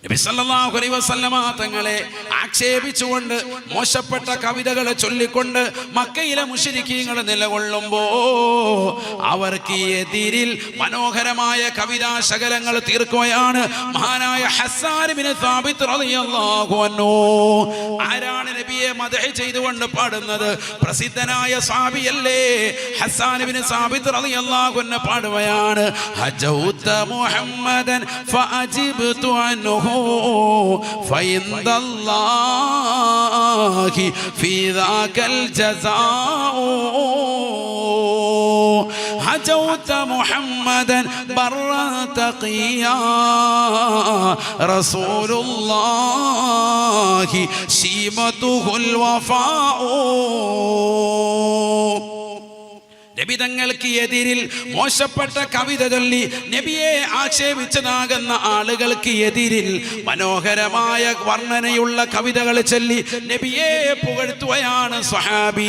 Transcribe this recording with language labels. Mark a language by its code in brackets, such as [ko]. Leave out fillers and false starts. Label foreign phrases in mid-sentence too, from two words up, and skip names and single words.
[ml] നബി [ar] صلى الله عليه وسلم [ml] തങ്ങളെ ആക്ഷേപിച്ചുകൊണ്ട് മോശപ്പെട്ട കവിതകൾ ചൊല്ലിക്കൊണ്ട് മക്കയിലെ മുശ്രിക്കീങ്ങൾ നിലകൊള്ളുമ്പോ അവർക്ക് എതിരിൽ മനോഹരമായ കവിതാ ശകലങ്ങൾ തീർക്കുകയാണ് മഹാനായ ഹസ്സാൻ ഇബ്നു സാബിത്ത് [ar] رضي الله عنه. [ml] ആരാണ് നബിയെ മദ്ഹ് ചെയ്തുകൊണ്ട് പാടുന്നത്? പ്രസിദ്ധനായ സ്വഹാബിയല്ലേ ഹസ്സാൻ ഇബ്നു സാബിത്ത് [ar] رضي الله عنه പാടുകയാണ് هجوت محمدا فأجبت عنه فعند الله في ذاك الجزاء هجوت محمدا برا تقيا رسول الله شيمته الوفاء. [ml] നബി തങ്ങൾക്ക് എതിരിൽ മോശപ്പെട്ട കവിത ചൊല്ലി നബിയെ ആക്ഷേപിച്ചതാകുന്ന ആളുകൾക്ക് എതിരിൽ മനോഹരമായ വർണ്ണനയുള്ള കവിതകൾ ചൊല്ലി നബിയെ പുകഴ്ത്തുകയാണ് സ്വഹാബി.